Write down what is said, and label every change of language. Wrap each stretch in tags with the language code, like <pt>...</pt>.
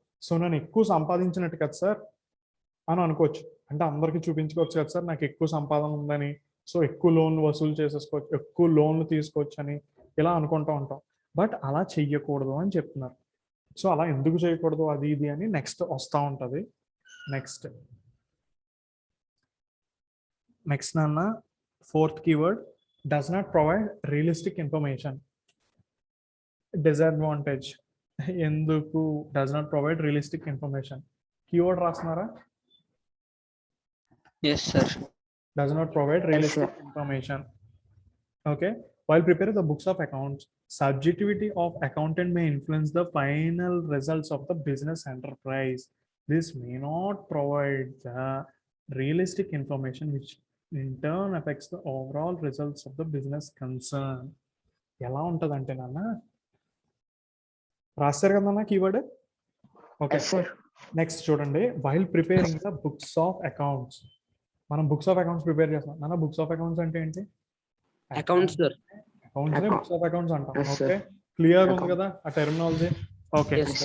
<te>So నేను ఎక్కువ సంపాదించినట్టు కదా సార్ అని అనుకోవచ్చు. అంటే అందరికీ చూపించుకోవచ్చు కదా సార్ నాకు ఎక్కువ సంపాదన ఉందని, సో ఎక్కువ లోన్లు వసూలు చేసేసుకోవచ్చు, ఎక్కువ లోన్లు తీసుకోవచ్చు అని ఇలా అనుకుంటూ ఉంటాం. బట్ అలా చెయ్యకూడదు అని చెప్తున్నారు. సో అలా ఎందుకు చేయకూడదు అది ఇది అని నెక్స్ట్ వస్తూ ఉంటుంది.</te> <en>Next నాన్న 4th keyword, does not provide realistic information. Disadvantage.</en> <te>ఎందుకు</te> <en>does not provide realistic information?</en> <te>Keyword రాస్తున్నారా?</te> <en>Yes, sir. Does not provide realistic information. Okay. While preparing the books of accounts, subjectivity of accountant may influence the final results of the business enterprise. This may not provide the realistic information which in turn affects the overall results of the business concern.</en> <te>ఎలా ఉంటుంది అంటే నాన్న రాస్తారు కదా keyword. Okay, next చూడండి.</te> <en>while preparing the books of accounts,</en> <te>మనం books of accounts prepare చేస్తాం నాన్న. బుక్స్ ఆఫ్ అకౌంట్స్ అంటే ఏంటి?</te> <en>Accounts sir.</en> <te>Accounts books of accounts అంటాం. ఓకే, క్లియర్ ఉంది కదా ఆ టెర్మినాలజీ? ఓకే.</te>